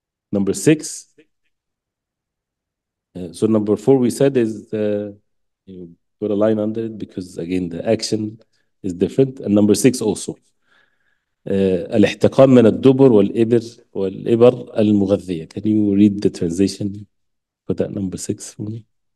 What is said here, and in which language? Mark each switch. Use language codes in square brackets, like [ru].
[en] Number 6. So number 4 we said is you put a line under it because again the action is different. And number 6 also. [ar] الاحتقان من الدبر والإبر المغذية. [en] Can you read the translation for that number 6 for me?